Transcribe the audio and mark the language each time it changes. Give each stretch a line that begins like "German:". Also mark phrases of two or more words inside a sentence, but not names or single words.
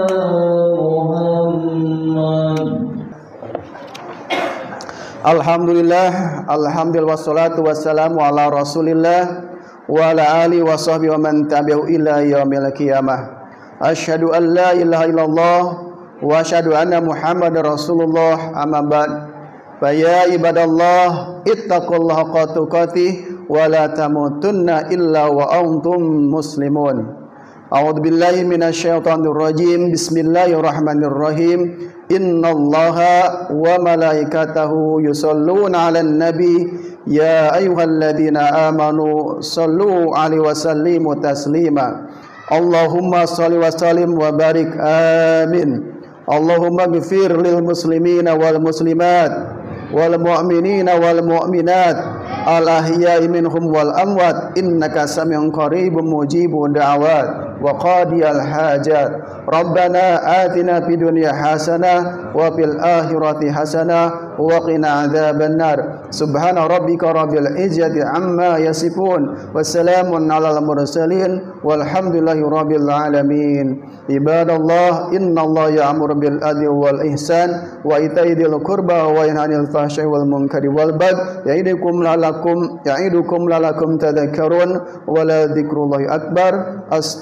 Arabic: الحمد لله، الحمد لله والصلاة والسلام على رسول الله وعلى آله وصحبه ومن تبعه إلى يوم القيامة. أشهد أن لا إله إلا الله وأشهد أن محمدا رسول الله, أما بعد. فيا عباد الله اتقوا الله حق تقاته ولا تموتن إلا وأنتم مسلمون. أعوذ بالله من الشيطان الرجيم. بسم الله الرحمن الرحيم. إن الله وملائكته يصلون على النبي يا أيها الذين آمنوا صلوا عليه وسلموا تسليما. اللهم صل وسلم وبارك. Amin. اللهم اغفر للمسلمين والمسلمات والمؤمنين والمؤمنات الأحياء منهم والأموات إنك سميع قريب مجيب الدعوات وقاضي الحاجات. ربنا آتنا في الدنيا حسنة وفي الآخرة حسنة وقنا عذاب النار. سبحان ربك رب العزة عما يصفون وسلام على المرسلين والحمد لله رب العالمين. عباد الله، إن الله يأمر بالعدل والإحسان وإيتاء ذي القربى وينهى عن الفحشاء والمنكر والبغي يعظكم لعلكم تذكرون ولذكر الله أكبر.